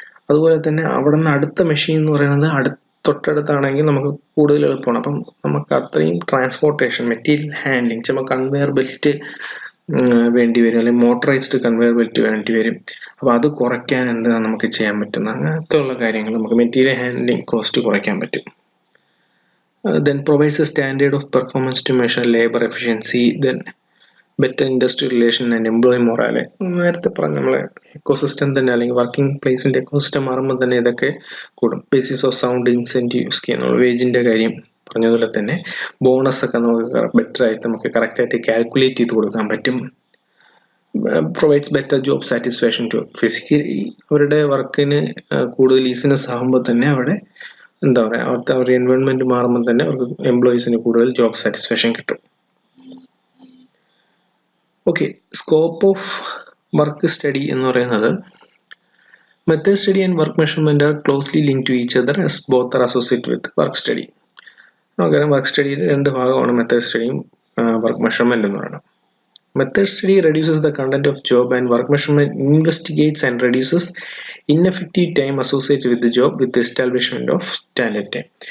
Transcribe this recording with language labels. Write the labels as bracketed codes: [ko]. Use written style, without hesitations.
[ml] അതുപോലെ തന്നെ അവിടെ നിന്ന് അടുത്ത മെഷീൻ എന്ന് പറയുന്നത് തൊട്ടടുത്താണെങ്കിൽ നമുക്ക് കൂടുതൽ എളുപ്പമാണ്. അപ്പം നമുക്ക് അത്രയും ട്രാൻസ്പോർട്ടേഷൻ, മെറ്റീരിയൽ ഹാൻഡ്ലിങ്, ചിലപ്പോൾ കൺവെയർ ബെൽറ്റ് വേണ്ടി വരും, അല്ലെങ്കിൽ മോട്ടറൈസ്ഡ് കൺവെയർ ബെൽറ്റ് വേണ്ടി വരും. അപ്പോൾ അത് കുറയ്ക്കാൻ എന്താണ് നമുക്ക് ചെയ്യാൻ പറ്റുന്ന അങ്ങനത്തെ ഉള്ള കാര്യങ്ങൾ നമുക്ക് മെറ്റീരിയൽ ഹാൻഡ്ലിംഗ് കോസ്റ്റ് കുറയ്ക്കാൻ പറ്റും. [en] Then provides a standard of performance to measure labor efficiency, then better industrial relation and employee morale. [ml] നേരത്തെ പറഞ്ഞ നമ്മളെ എക്കോസിസ്റ്റം തന്നെ അല്ലെങ്കിൽ വർക്കിംഗ് പ്ലേസിൻ്റെ എക്കോസിസ്റ്റം മാറുമ്പോൾ തന്നെ ഇതൊക്കെ കൂടും. [en] basis of sound incentive scheme, [ml] വേജിൻ്റെ കാര്യം പറഞ്ഞതുപോലെ തന്നെ ബോണസ് ഒക്കെ നമുക്ക് ബെറ്റർ ആയിട്ട് നമുക്ക് കറക്റ്റായിട്ട് കാൽക്കുലേറ്റ് ചെയ്ത് കൊടുക്കാൻ പറ്റും. [en] provides better job satisfaction to [ml] physically അവരുടെ വർക്കിന് കൂടുതൽ ഈസിനെസ് ആകുമ്പോൾ തന്നെ അവിടെ എന്താ പറയുക, അവിടുത്തെ അവരുടെ എൻവയോൺമെൻറ്റ് മാറുമ്പോൾ തന്നെ അവർക്ക് എംപ്ലോയീസിന് കൂടുതൽ ജോബ് സാറ്റിസ്ഫാക്ഷൻ കിട്ടും. [en] okay, scope of work study [ml] എന്ന് പറയുന്നത് [en] Method study and work measurement are closely link to each other as both are associate with work study. [ml] നമുക്കറിയാം വർക്ക് സ്റ്റഡിയിൽ രണ്ട് ഭാഗമാണ് മെത്തേഡ് സ്റ്റഡിയും വർക്ക് മെഷർമെൻറ്റ് എന്ന് പറയുന്നത്. [en] Method study reduces the content of job and work measurement investigates and reduces ineffective time associated with the job with the establishment of standard time.